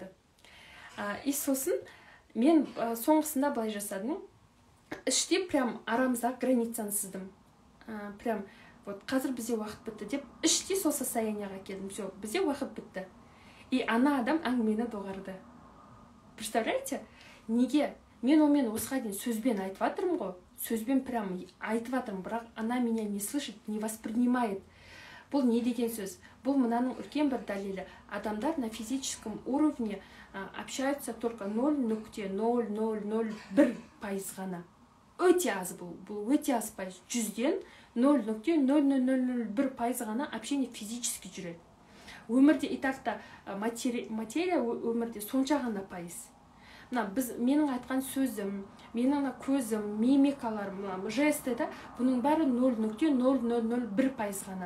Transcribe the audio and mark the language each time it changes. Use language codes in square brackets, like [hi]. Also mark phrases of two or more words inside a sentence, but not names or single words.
[kk] И сосын мен соңғысында былай жасадым, іште прям арамыздағы границаны сыздым. [ru] прям вот [kk] қазір бізде уақыт бітті деп іштей сол состояниеға келдім. Все, бізде уақыт бітті. И ана адам әңгімені доғарды. Представляете? Неге? Мен онымен осыға дейін сөзбен айтып жатырмын ғой. Сөзбен прям айтып жатырмын, бірақ [ru] она меня не слышит, не воспринимает. [kk] Бұл не деген сөз? Бұл мынаның үлкен бір дәлелі. [ru] Адамдар на физическом уровне общаются только 0,0001% ғана. [kk] Өте аз бұл өте аз пайыз. 100-ден 0,0001% ғана [ru] общение физически [kk] жүреді. Өмірде и так-та материя өмірде сонша ғана пайыз. Менің айтқан сөзім, менің көзім, мимикаларым, жесті да, бұның бәрі 0,0001% ғана.